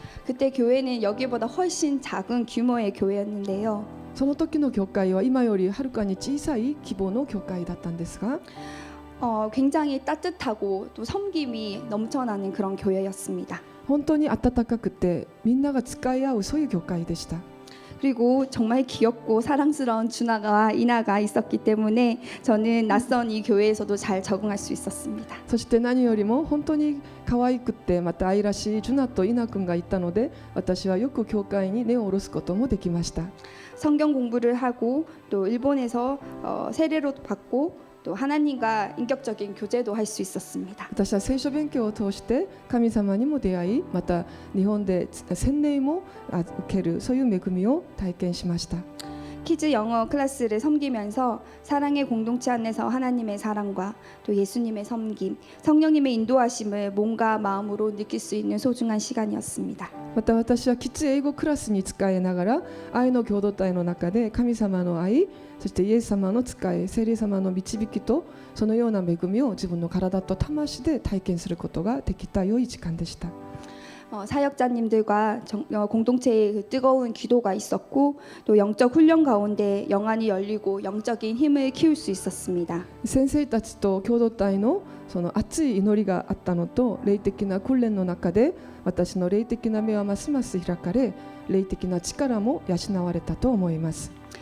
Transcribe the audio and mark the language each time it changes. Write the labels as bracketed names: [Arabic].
[Korean] 그때 교회는 여기보다 훨씬 작은 규모의 교회였는데요. [Japanese] その時の教会は今よりはるかに小さい規模の教会だったんですが、 [Korean] 굉장히 따뜻하고 또 섬김이 넘쳐나는 그런 교회였습니다. [Japanese] 本当に温かくてみんなが使い合うそういう教会でした。 [Korean] 그리고 정말 귀엽고 사랑스러운 준하가 이나가 있었기 때문에 저는 낯선 이 교회에서도 잘 적응할 수 있었습니다. [Japanese] そして何よりも本当に可愛くてまた愛らしいジュナとイナ君がいたので、私はよく教会に根を下ろすこともできました。 [Korean] 성경 공부를 하고 또 일본에서 세례로 받고 또 하나님과 인격적인 교제도 할 수 있었습니다. [Japanese] 私は聖書勉強を通して神様にも出会い、また日本で洗礼も受けるそういう恵みを体験しました。 [Korean] 키즈 영어 클래스를 섬기면서 사랑의 공동체 안에서 하나님의 사랑과 또 예수님의 섬김, 성령님의 인도하심을 몸과 마음으로 느낄 수 있는 소중한 시간이었습니다. [Japanese] また私はキッズ英語クラスに仕えながら愛の共同体の中で神様の愛、そしてイエス様の仕え、聖霊様の導きとそのような恵みを自分の体と魂で体験することができた良い時間でした。 [Korean] 사역자님들과 공동체의 그 뜨거운 기도가 있었고 또 영적 훈련 가운데 영안이 열리고 영적인 힘을 키울 수 있었습니다. [Japanese] 先生たちと共同体のその熱い祈りがあったのと、霊的な訓練の中で私の霊的な目はますます開かれ、霊的な力も養われたと思います。